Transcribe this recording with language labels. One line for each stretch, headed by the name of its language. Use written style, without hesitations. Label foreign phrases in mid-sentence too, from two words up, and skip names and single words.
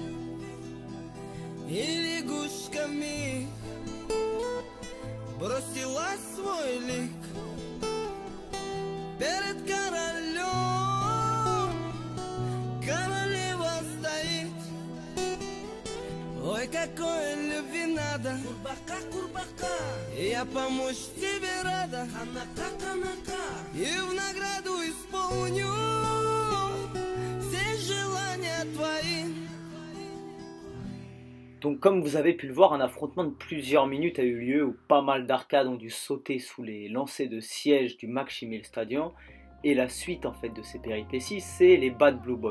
Russian: и лягушками бросила свой лик перед королем. Королева стоит, ой, какой любви надо, курбака, курбака. Я помочь тебе рада, анака, анака, и в награду исполню.
French: Donc comme vous avez pu le voir, un affrontement de plusieurs minutes a eu lieu où pas mal d'arcades ont dû sauter sous les lancers de siège du Maksimil Stadion. Et la suite en fait de ces péripéties, c'est les Bad Blue Boys.